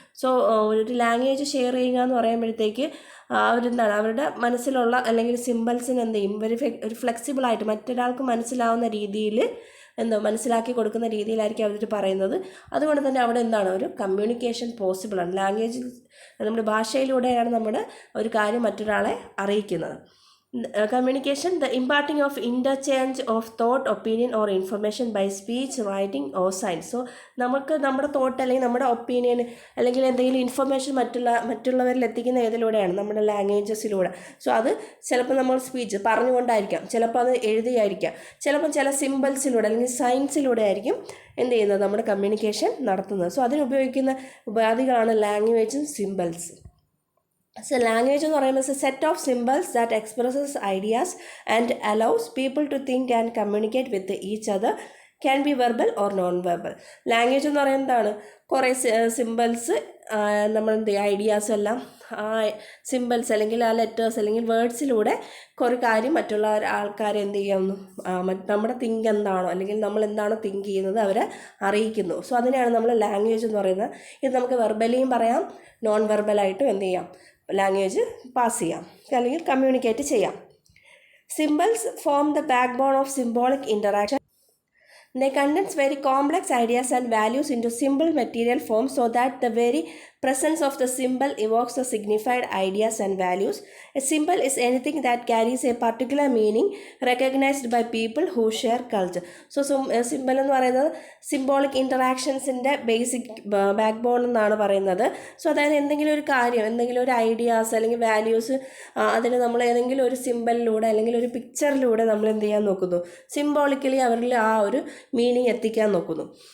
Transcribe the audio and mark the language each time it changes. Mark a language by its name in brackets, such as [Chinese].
[Malayalam] So ഒരു language share ചെയ്യുക എന്ന് പറയുമ്പോഴത്തേക്ക് അവരെന്താണ് അവരുടെ മനസ്സിലുള്ള അല്ലെങ്കിൽ സിമ്പിൾസിന് എന്ത് ചെയ്യും, ഒരു ഫ്ലെക്സിബിളായിട്ട് മറ്റൊരാൾക്ക് മനസ്സിലാവുന്ന രീതിയിൽ മനസ്സിലാക്കി കൊടുക്കുന്ന രീതിയിലായിരിക്കും അവർ പറയുന്നത്. അതുകൊണ്ട് തന്നെ അവിടെ എന്താണ് ഒരു കമ്മ്യൂണിക്കേഷൻ പോസിബിളാണ്. ലാംഗ്വേജ് നമ്മുടെ ഭാഷയിലൂടെയാണ് നമ്മുടെ ഒരു കാര്യം മറ്റൊരാളെ അറിയിക്കുന്നത്. [English] Communication, the imparting of interchange of thought, opinion or information by speech, writing or signs. [Malayalam] So നമുക്ക് നമ്മുടെ തോട്ട് അല്ലെങ്കിൽ നമ്മുടെ ഒപ്പീനിയൻ അല്ലെങ്കിൽ എന്തെങ്കിലും ഇൻഫർമേഷൻ മറ്റുള്ളവരിൽ എത്തിക്കുന്ന ഏതിലൂടെയാണ്, നമ്മുടെ ലാംഗ്വേജസിലൂടെ. സോ അത് ചിലപ്പോൾ നമ്മൾ സ്പീച്ച് പറഞ്ഞുകൊണ്ടായിരിക്കാം, ചിലപ്പോൾ അത് എഴുതിയായിരിക്കാം, ചിലപ്പോൾ ചില സിമ്പിൾസിലൂടെ അല്ലെങ്കിൽ സയൻസിലൂടെ ആയിരിക്കും എന്ത് ചെയ്യുന്നത് നമ്മുടെ കമ്മ്യൂണിക്കേഷൻ നടത്തുന്നത്. So അതിനുപയോഗിക്കുന്ന ഉപാധികളാണ് ലാംഗ്വേജും symbols. [English] So language [Malayalam] എന്ന് പറയുമ്പോൾ [English] It's a set of symbols that expresses ideas and allows people to think and communicate with each other. Can be verbal or non verbal. [Malayalam] Language എന്ന് പറയുന്നത് എന്താണ്, കുറേ സിമ്പിൾസ് നമ്മൾ എന്ത് ചെയ്യുക, ഐഡിയാസ് എല്ലാം ആ സിമ്പിൾസ് അല്ലെങ്കിൽ ആ ലെറ്റേഴ്സ് അല്ലെങ്കിൽ വേർഡ്സിലൂടെ കുറേ കാര്യം മറ്റുള്ള ആൾക്കാരെ എന്ത് ചെയ്യുന്നു, നമ്മുടെ തിങ്ക് എന്താണോ അല്ലെങ്കിൽ നമ്മൾ എന്താണോ തിങ്ക് ചെയ്യുന്നത് അവരെ അറിയിക്കുന്നു. സോ അതിനെയാണ് നമ്മൾ ലാംഗ്വേജ് എന്ന് പറയുന്നത്. ഇത് നമുക്ക് വെർബലിയും പറയാം, നോൺ വെർബലായിട്ടും എന്ത് ചെയ്യാം, ലാംഗ്വേജ് പാസ് ചെയ്യാം അല്ലെങ്കിൽ കമ്മ്യൂണിക്കേറ്റ് ചെയ്യാം. [English] Symbols form the backbone of symbolic interaction. They condense very complex ideas and values into simple material form so that the very presence of the symbol evokes the signified ideas and values. A symbol is anything that carries a particular meaning recognized by people who share culture. [Malayalam] So symbol എന്ന് പറയുന്നത് symbolic ഇൻറ്ററാക്ഷൻസിൻ്റെ basic back എന്നാണ് പറയുന്നത്. So അതായത് എന്തെങ്കിലും ഒരു കാര്യം, എന്തെങ്കിലും ഒരു ഐഡിയാസ് അല്ലെങ്കിൽ വാല്യൂസ്, അതിന് നമ്മൾ ഏതെങ്കിലും ഒരു സിമ്പലിലൂടെ അല്ലെങ്കിൽ ഒരു പിക്ചറിലൂടെ നമ്മൾ എന്ത് ചെയ്യാൻ നോക്കുന്നു, സിംബോളിക്കലി അവരിൽ ആ ഒരു മീനിങ് എത്തിക്കാൻ നോക്കുന്നു.